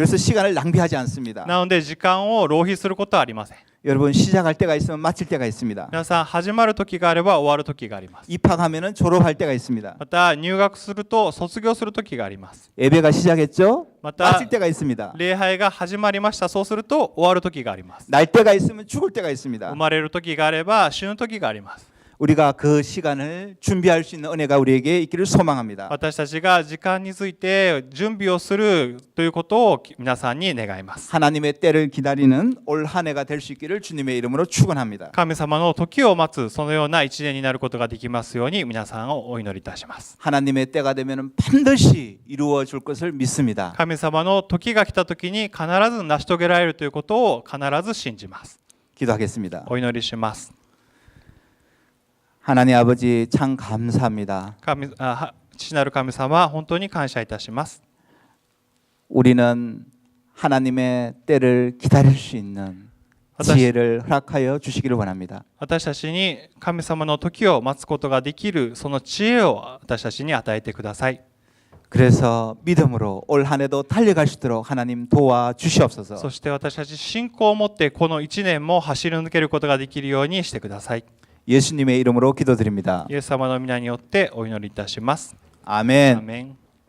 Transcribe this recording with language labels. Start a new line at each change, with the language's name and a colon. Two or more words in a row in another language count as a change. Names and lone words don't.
Korean: 그래서 시간을 낭비하지 않습니다.
Japanese: なので時間を浪費することはありません。
Korean: 여러분 시작할 때가 있으면 마칠 때가 있습니다.
Japanese: 皆さん始まる時があれば終わる時があります。
Korean: 입학하면은 졸업할 때가 있습니다.
Japanese: また入学すると卒業する時があります。
Korean: 예배가 시작했죠? 맞다. 마칠 때가 있습니다.
Japanese: 礼拝が始まりました。そうすると終わる時があります。
Korean: 날 때가 있으면 죽을 때가 있습니다.
Japanese: 生まれる時があれば死ぬ時があります。
Korean: 우리가 그 시간을 준비할 수 있는 은혜가 우리에게 있기를 소망합니다.
Japanese: 私たちが時間について準備をするということを皆さんに願います。
Korean: 하나님의 때를 기다리는 올 한 해가 될 수 있기를 주님의 이름으로 축원합니다.
Japanese: 神様の時を待つそのような一年になることができますように皆さんをお祈りいたします。
Korean: 하나님의 때가 되면 반드시 이루어 줄 것을 믿습니다.
Japanese: 神様の時が来た時に必ず成し遂げられるということを必ず信じます。
Korean: 기도하겠습니다.
Japanese: お祈りします。
Korean: 하나님 아버지 참 감사합니다.
Japanese: 父なる神様、本当に感謝いたします。
Korean: 우리는 하나님의 때를 기다릴 수 있는 지혜를 허락하여 주시기를 원합니다.
Japanese: 私たちに神様の時を待つことができるその知恵を私たちに与えてください。
Korean: 그래서 믿음으로 올 한 해도 달려갈 수 있도록 하나님 도와 주시옵소서.
Japanese: そして私たち信仰を持ってこの1年も走り抜けることができるようにしてください。
Korean: 예수님의 이름으로 기도드립니다.
Japanese: イエス様の皆によってお祈りいたします。
Korean: 아멘.
Japanese: アーメン。